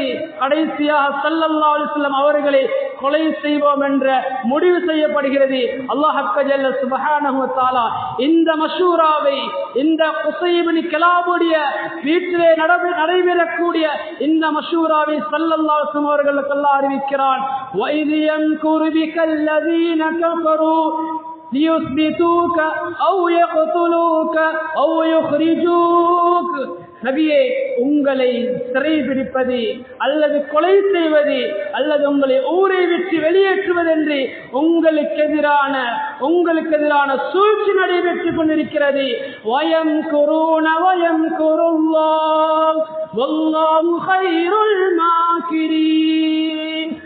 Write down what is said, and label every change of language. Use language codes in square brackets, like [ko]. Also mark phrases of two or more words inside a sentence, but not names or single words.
[ta] கடைசியாக [ar] صلى الله عليه وسلم [ta] அவர்களை கொலை செய்வோம் என்ற முடிவு செய்யப்படுகிறது. அல்லாஹ் [ar] جل سبحانه وتعالى [ta] இந்த மஷூராவை, இந்த குஸை இப்னு கிலாபுடைய வீட்டிலே நடைபெறக்கூடிய இந்த மஷூராவை [ar] صلى الله عليه وسلم [ta] அவர்களுக்கு அல்லாஹ் அறிவிக்கிறான். [ar] وَإِذْ يَمْكُرُ بِكَ الَّذِينَ كَفَرُوا لِيُثْبِتُوكَ أَوْ يَقْتُلُوكَ أَوْ يُخْرِجُوكَ. [ta] நபியே, உங்களை சிறைபிடிப்பது அல்லது கொலை செய்வது அல்லது உங்களை ஊரை விட்டு வெளியேற்றுவது என்று உங்களுக்கு எதிரான சூழ்ச்சி நடைபெற்றுக் கொண்டிருக்கிறது. [ar] ويمكرون ويمكر الله والله خير الماكرين.